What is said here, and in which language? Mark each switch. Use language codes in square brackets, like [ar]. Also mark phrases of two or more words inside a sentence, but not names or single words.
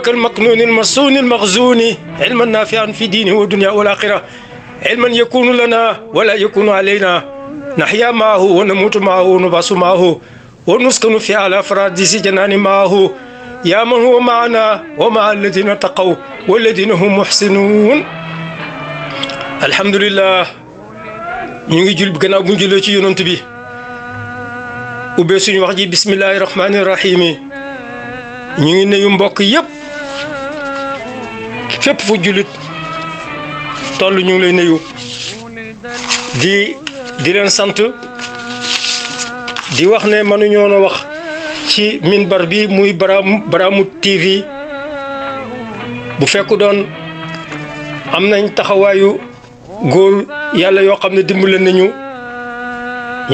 [ar] المكنون المصون المخزون علما نافعا في دينه والدنيا والآخرة علما يكون لنا ولا يكون علينا نحيا معه ونموت معه ونبعث معه ونسكن في على فراديس جنان معه يا من هو معنا ومع الذين اتقوا والذين هم محسنون [wo] alhamdulillah ñu ngi jul gannaaw bu ñu jullee ci yonent bi ubbee suñu wax ji [ar] بسم الله الرحمن الرحيم [wo] ñu ngi nuyu mbokk yëpp fépp fu jullit toll ñu ngi lay nuyu di leen sant di wax ne mënuñoo na wax ci minbar bi muy Barhamou TV bu fekku doon am nañ taxawaayu góor yàlla yoo xam ne dimbale nañu ñi